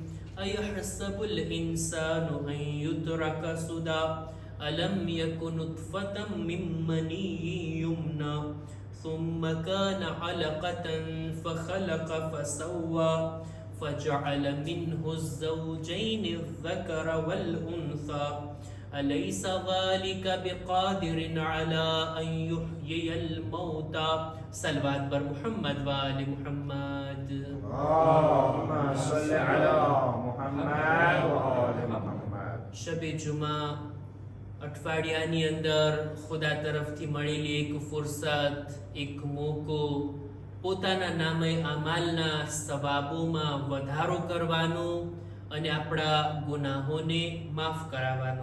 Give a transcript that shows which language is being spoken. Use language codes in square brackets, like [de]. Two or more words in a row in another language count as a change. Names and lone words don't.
[ar] أيحسب الإنسان أن يترك سدى ألم يكن نطفة من مني يمنى ثم كان علقة فخلق فسوى فجعل منه الزوجين الذكر والأنثى أليس ذلك بقادر على أن يحيي الموتى. [fa] صلوات بر محمد وآل محمد. [ar] اللهم صل على محمد وآل محمد. [gu] શબે જુમા અઠવાડિયાની અંદર ખુદા તરફથી મળેલી એક ફુરસત, એક મોકો, પોતાના નામે અમાલના સવાબોમાં વધારો કરવાનો અને આપણા ગુનાહોને માફ કરાવવાનો.